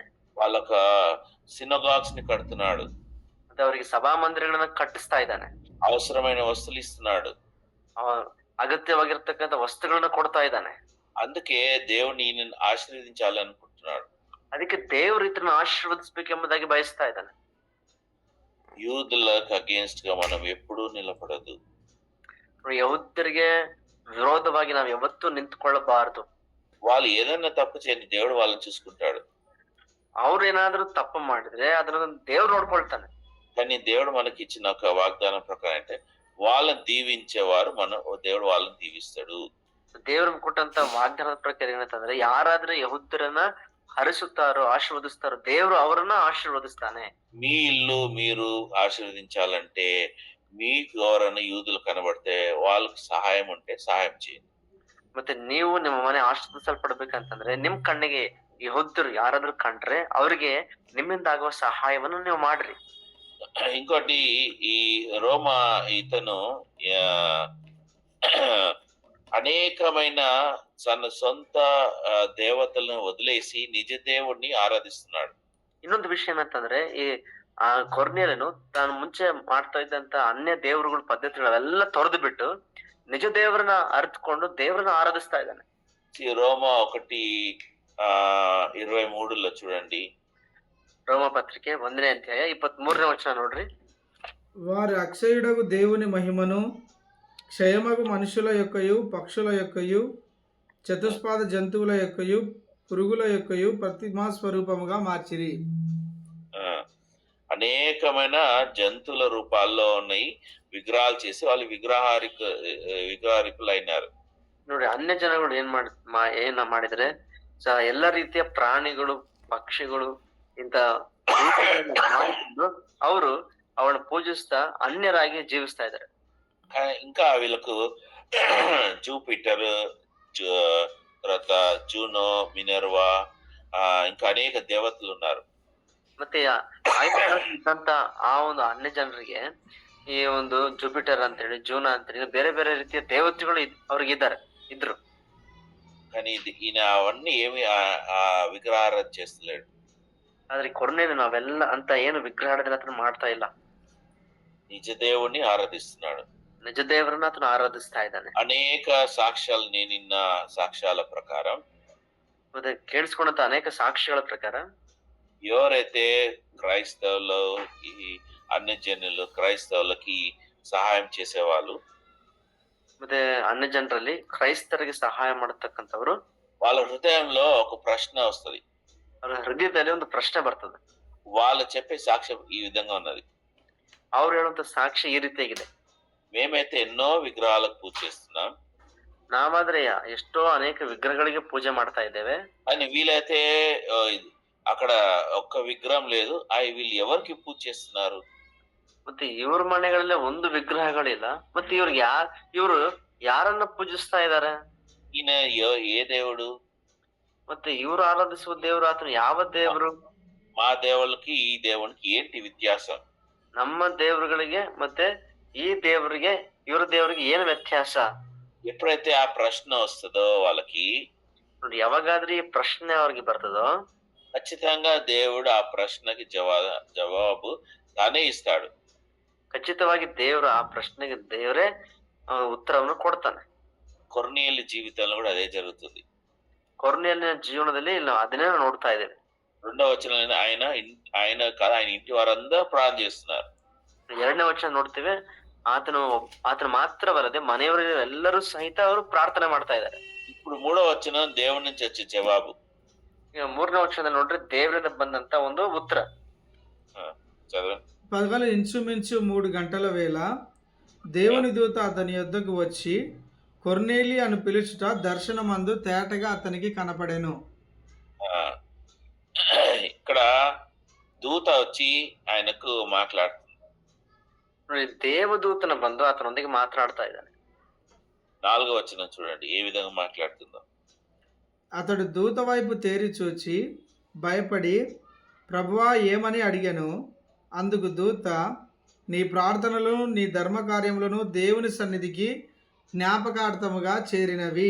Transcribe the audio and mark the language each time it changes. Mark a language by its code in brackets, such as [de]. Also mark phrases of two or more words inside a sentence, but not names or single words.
[te] వాళ్ళకు సినగాగ్స్ ని కడుతున్నాడు. [kn] ಮತ್ತೆ ಅವರಿಗೆ ಸಭಾ ಮಂದಿರಗಳನ್ನ ಕಟ್ಟಿಸ್ತಾ ಇದ್ದಾನೆ. [te] అవసరమైన వస్తువులు ఇస్తున్నాడు. [kn] ಅಗತ್ಯವಾಗಿರ್ತಕ್ಕಂಥ ವಸ್ತುಗಳನ್ನ ಕೊಡ್ತಾ ಇದ್ದಾನೆ. [te] అందుకే దేవుని ఈయనను ఆశీర్వదించాలనుకుంటున్నాడు. [kn] ಅದಕ್ಕೆ ದೇವರು ಇತರನ್ನು ಆಶೀರ್ವದಿಸಬೇಕೆಂಬುದಾಗಿ ಬಯಸ್ತಾ ಇದ್ದಾನೆ. [te] యూదులకు అగేన్స్ట్ గా మనం ఎప్పుడూ నిలబడదు. [kn] ಯಹೂದ್ಯರಿಗೆ ವಿರೋಧವಾಗಿ ನಾವು ಯಾವತ್ತೂ ನಿಂತ್ಕೊಳ್ಳಬಾರದು. [te] వాళ్ళు ఏదైనా తప్పు చేయని దేవుడు వాళ్ళని చూసుకుంటాడు. [kn] ಅವ್ರು ಏನಾದ್ರೂ ತಪ್ಪು ಮಾಡಿದ್ರೆ ಅದನ್ನ ದೇವ್ರು ನೋಡ್ಕೊಳ್ತಾನೆ. [te] కానీ దేవుడు మనకి ఇచ్చిన ఒక వాగ్దానం ప్రకారం అంటే వాళ్ళని దీవించేవారు దేవుడు వాళ్ళని దీవిస్తాడు. [kn] ದೇವ್ರ ಕೊಟ್ಟಂತ ವಾಗ್ದಾನದ ಪ್ರಕಾರ ಏನಂತಂದ್ರೆ ಯಾರಾದ್ರೂ ಯಹೂದ್ಯರನ್ನ ಹರಿಸುತ್ತಾರೋ ಆಶೀರ್ವದಿಸ್ತಾರೋ ದೇವ್ರು ಅವರನ್ನ ಆಶೀರ್ವದಿಸ್ತಾನೆ. [te] మీ ఇల్లు మీరు ఆశీర్వదించాలంటే మీకు ఎవరైనా యూదులు కనబడితే వాళ్ళకి సహాయం ఉంటే సహాయం చేయండి. [kn] ಮತ್ತೆ ನೀವು ನಿಮ್ಮ ಮನೆ ಆಶೀರ್ವದಿಸಲ್ಪಡ್ಬೇಕಂತಂದ್ರೆ ನಿಮ್ ಕಣ್ಣಿಗೆ ಯಹೂದ್ಯರು ಯಾರಾದ್ರೂ ಕಂಡ್ರೆ ಅವ್ರಿಗೆ ನಿಮ್ಮಿಂದ ಆಗುವ ಸಹಾಯವನ್ನು ನೀವು ಮಾಡ್ರಿ. [te] ఇంకోటి ఈ రోమా ఇతను అనేకమైన తన సొంత దేవతలను వదిలేసి నిజ దేవుణ్ణి ఆరాధిస్తున్నాడు. [kn] ಇನ್ನೊಂದು ವಿಷಯ ಏನಂತಂದ್ರೆ ಈ ಕೊರ್ನೇಲನು ತಾನು ಮುಂಚೆ ಮಾಡ್ತಾ ಇದ್ದಂತ ಅನ್ಯ ದೇವರುಗಳ ಪದ್ಧತಿಗಳೆಲ್ಲ ತೊರೆದು ಬಿಟ್ಟು ನಿಜ ದೇವರನ್ನ ಅರಿತುಕೊಂಡು ದೇವರನ್ನ ಆರಾಧಿಸ್ತಾ ಇದ್ದಾನೆ. [te] రోమా 1:23 చూడండి. [kn] ರೋಮ ಪತ್ರಿಕೆ 1ನೇ ಅಧ್ಯಾಯ 23ನೇ ವಚನ ನೋಡ್ರಿ. [te] వారి అక్షయుడగు దేవుని మహిమను క్షయమగు మనుషుల యొక్కయు పక్షుల యొక్కయు చతుష్పాద జంతువుల యొక్కయు పురుగుల యొక్కయు ప్రతిమా స్వరూపముగా మార్చిరి. అనేకమైన జంతువుల రూపాల్లో ఉన్నాయి విగ్రహాలు చేసి వాళ్ళు విగ్రహారికులు అయినారు. [kn] ನೋಡಿ ಅನ್ಯ ಜನಗಳು ಏನ್ ಮಾಡಿದ್ರೆ ಎಲ್ಲ ರೀತಿಯ ಪ್ರಾಣಿಗಳು ಪಕ್ಷಿಗಳು ಇಂತ ಅವರು ಅವಳನ್ನ ಪೂಜಿಸ್ತಾ ಅನ್ಯರಾಗಿ ಜೀವಿಸ್ತಾ ಇದ್ದಾರೆ. [te] ఇంకా వీళ్ళకు జూపిటర్, తర్వాత జూనో, మినర్వా, ఇంకా అనేక దేవతలు ఉన్నారు. [kn] ಮತ್ತೆ ಇದ್ದಂತ ಆ ಒಂದು ಅನ್ಯ ಜನರಿಗೆ ಈ ಒಂದು ಜುಪಿಟರ್ ಅಂತೇಳಿ ಜೂನಾ ಅಂತೇಳಿ ಬೇರೆ ಬೇರೆ ರೀತಿಯ ದೇವತೆಗಳು ಅವ್ರಿಗೆ ಇದ್ರು. [te] కానీ ఈయన అవన్నీ ఏమి విగ్రహారాధన చేస్తలేడు. [kn] ಆದ್ರೆ ಕೊರ್ನೇಲು ನಾವೆಲ್ಲ ಅಂತ ಏನು ವಿಗ್ರಹಾರಾಧನೆ ಆತನ ಮಾಡ್ತಾ ಇಲ್ಲ. [te] నిజ దేవుణ్ణి ఆరాధిస్తున్నాడు. [kn] ನಿಜ ದೇವರನ್ನ ಆತನ ಆರಾಧಿಸ್ತಾ ಇದ್ದಾನೆ. [te] అనేక సాక్ష్యాలు నిన్న సాక్ష్యాల ప్రకారం [kn] ಮತ್ತೆ ಕೇಳಿಸ್ಕೊಂಡಂತ ಅನೇಕ ಸಾಕ್ಷಿಗಳ ಪ್ರಕಾರ [te] ఎవరైతే క్రైస్తవులు ఈ అన్య జనులు క్రైస్తవులకి సహాయం చేసేవాళ్ళు [kn] ಮತ್ತೆ ಅನ್ಯ ಜನರಲ್ಲಿ ಕ್ರೈಸ್ತರಿಗೆ ಸಹಾಯ ಮಾಡತಕ್ಕಂಥವ್ರು [te] వాళ్ళ హృదయంలో ఒక ప్రశ్న వస్తుంది. [kn] ಅವರ ಹೃದಯದಲ್ಲಿ ಒಂದು ಪ್ರಶ್ನೆ ಬರ್ತದೆ. [te] వాళ్ళు చెప్పే సాక్ష్యం ఈ విధంగా ఉన్నది. [kn] ಅವ್ರು ಹೇಳುವಂತ ಸಾಕ್ಷಿ ಈ ರೀತಿಯಾಗಿದೆ. [te] మేమైతే ఎన్నో విగ్రహాలకు పూజ చేస్తున్నాం. [kn] ನಾವಾದ್ರೆ ಎಷ್ಟೋ ಅನೇಕ ವಿಗ್ರಹಗಳಿಗೆ ಪೂಜೆ ಮಾಡ್ತಾ ಇದ್ದೇವೆ. [te] అని వీలైతే అక్కడ ఒక్క విగ్రహం లేదు. వీళ్ళు ఎవరికి పూజ చేస్తున్నారు? [kn] ಮತ್ತೆ ಇವ್ರ ಮನೆಗಳಲ್ಲೇ ಒಂದು ವಿಗ್ರಹಗಳಿಲ್ಲ. ಮತ್ತೆ ಇವ್ರು ಯಾರನ್ನ ಪೂಜಿಸ್ತಾ ಇದ್ದಾರೆ? [te] ఈయన ఏ దేవుడు? [kn] ಮತ್ತೆ ಇವ್ರು ಆರಾಧಿಸುವ ದೇವರು ಆತನು ಯಾವ ದೇವರು? [te] మా దేవుళ్ళకి ఈ దేవునికి ఏంటి వ్యత్యాసం? [kn] ನಮ್ಮ ದೇವರುಗಳಿಗೆ ಮತ್ತೆ ಈ ದೇವರಿಗೆ ಇವ್ರ ದೇವರಿಗೆ ಏನು ವ್ಯತ್ಯಾಸ? [te] ఎప్పుడైతే ఆ ప్రశ్న వస్తుందో వాళ్ళకి [kn] ನೋಡಿ, ಯಾವಾಗಾದ್ರೂ ಈ ಪ್ರಶ್ನೆ ಅವ್ರಿಗೆ ಬರ್ತದೋ [te] ఖచ్చితంగా దేవుడు ఆ ప్రశ్నకి జవాబు తానే ఇస్తాడు. [kn] ಖಚಿತವಾಗಿ ದೇವರು ಆ ಪ್ರಶ್ನೆಗೆ ದೇವರೇ ಉತ್ತರವನ್ನು ಕೊಡ್ತಾನೆ. [te] కొర్నేలి జీవితంలో కూడా అదే జరుగుతుంది. [kn] ಕೊರ್ನೇಲಿನ ಜೀವನದಲ್ಲಿ ಅದನ್ನೇ ನೋಡ್ತಾ ಇದ್ದೇವೆ. [te] 2వ వచనంలో ఆయన కాదు, ఆయన ఇంటి వారందరూ ప్రార్థన చేస్తున్నారు. [kn] 2ನೇ ವಚನ ನೋಡ್ತೀವಿ, ಆತನು ಮಾತ್ರವಲ್ಲದೆ ಮನೆಯವರು ಎಲ್ಲರೂ ಸಹಿತ ಅವರು ಪ್ರಾರ್ಥನೆ ಮಾಡ್ತಾ ಇದ್ದಾರೆ. [te] ఇప్పుడు 3వ వచనం దేవుడి నుంచి వచ్చే జవాబు. [kn] ಈಗ 3ನೇ ವಚನದಲ್ಲಿ ನೋಡ್ರಿ ದೇವರಿಂದ ಬಂದಂತ ಒಂದು ಉತ್ತರ. [te] చదవండి. పగలు ఇంచుమించు 3 గంటల వేళ దేవుని దూత అతని యొద్దకు వచ్చి కొర్నేలి అని పిలుచుట దర్శనమందు తేటగా అతనికి కనపడెను. ఇక్కడ దూత వచ్చి ఆయనకు మాట్లాడుతుంది. [kn] ದೇವದೂತನ ಬಂದು ಆತನೊಂದಿಗೆ ಮಾತನಾಡ್ತಾ ಇದ್ದಾನೆ. [te] 4వ వచనం చూడండి ఏ విధంగా మాట్లాడుతుందో. అతడు దూత వైపు తేరి చూచి భయపడి ప్రభువా ఏమని అడిగాను. అందుకు దూత, నీ ప్రార్థనలను నీ ధర్మ కార్యములను దేవుని సన్నిధికి జ్ఞాపకార్థముగా చేరినవి.